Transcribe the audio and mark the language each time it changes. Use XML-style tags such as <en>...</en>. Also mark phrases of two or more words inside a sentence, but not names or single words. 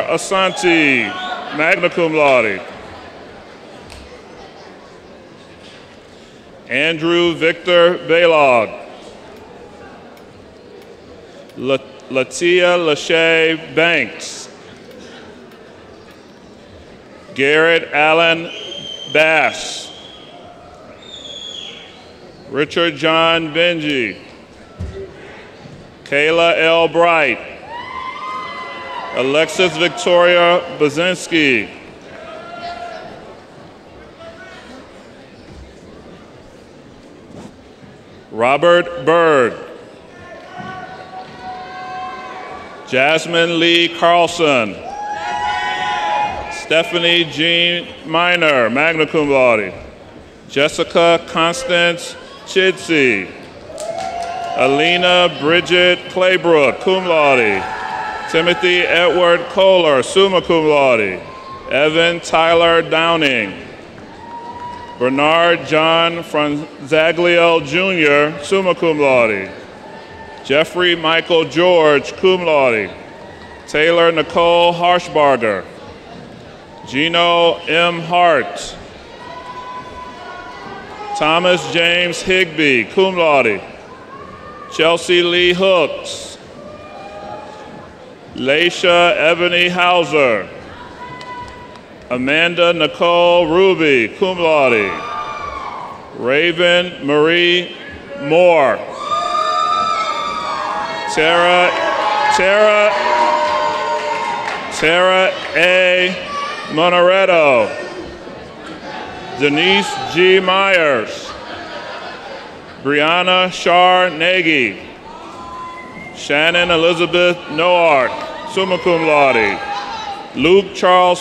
<en>Asante,</en> <la>magna cum laude,</la> <en>Andrew Victor Baylog, Latia Lachey Banks, Garrett Allen Bass, Richard John Benji, Kayla L. Bright, Alexis Victoria Bazinski, Robert Berg, Jasmine Lee Carlson, Stephanie Jean Miner,</en> <la>magna cum laude,</la> <en>Jessica Constance Chidsey, Alina Bridget Claybrook,</en> <la>cum laude,</la> <en>Timothy Edward Kohler,</en> <la>summa cum laude,</la> <en>Evan Tyler Downing, Bernard John Franzaglio Jr.,</en> <la>summa cum laude,</la> <en>Jeffrey Michael George,</en> <la>cum laude,</la> <en>Taylor Nicole Harshbarger, Gino M. Hart, Thomas James Higbee,</en> <la>cum laude,</la> <en>Chelsea Lee Hooks, Laisha Ebony Hauser, Amanda Nicole Ruby,</en> <la>cum laude,</la> <en>Raven Marie Moore, Tara A. Monaretto, Denise G. Myers, Brianna Shar Nagy, Shannon Elizabeth Noark,</en> <la>summa cum laude,</la> <en>Luke Charles</en>